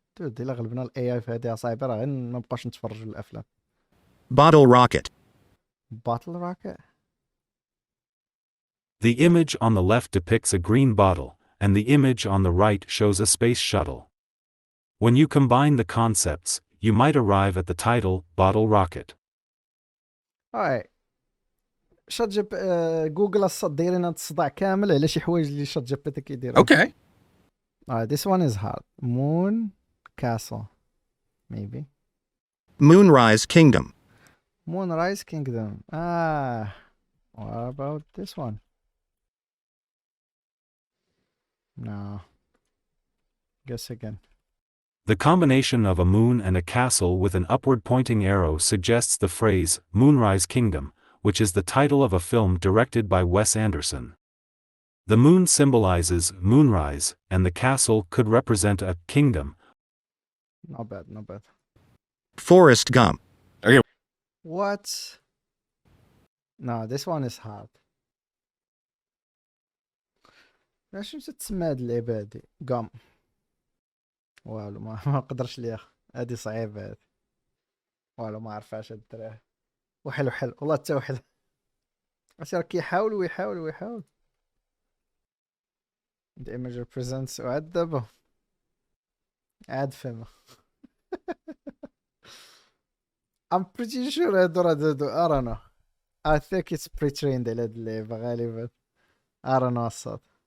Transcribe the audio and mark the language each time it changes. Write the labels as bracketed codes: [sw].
[en] Dude, [ar] إلا غلبنا الاي اي في هادي صعيبة راه غير مبقاش نتفرجوا الافلام. [en] Bottle rocket. Bottle rocket? The image on the left depicts a green bottle, and the image on the right shows a space shuttle. When you combine the concepts, you might arrive at the title Bottle Rocket. Alright. [ar] شات جي جوجل الصاد دايرين هاد الصداع كامل على شي حوايج اللي شات جي بي تي كيديرهم. [en] Okay. Alright, this one is hard. Moon Castle. Maybe. Moonrise Kingdom. Moonrise Kingdom. What about this one? No. Guess again. The combination of a moon and a castle with an upward pointing arrow suggests the phrase Moonrise Kingdom, which is the title of a film directed by Wes Anderson. The moon symbolizes moonrise, and the castle could represent a kingdom. Not bad. Forrest Gump. Okay. What? No, this one is hard. [ar] علاش تسمى هاد اللعبة هادي؟ قام. والو ما نقدرش ليها. هادي صعيبة هادي. والو ما عرفهاش هاد الدراري. وحل والله حتى وحل. عرفتي راه كيحاول ويحاول. [en] The image represents [ar] وعاد دابا. عاد فهمها. [en] I'm pretty sure [ar] هادو [en] I don't know. I think it's pre-trained [ar] على هاد اللعبة غالبا. [en] I don't know [ar] الصاد.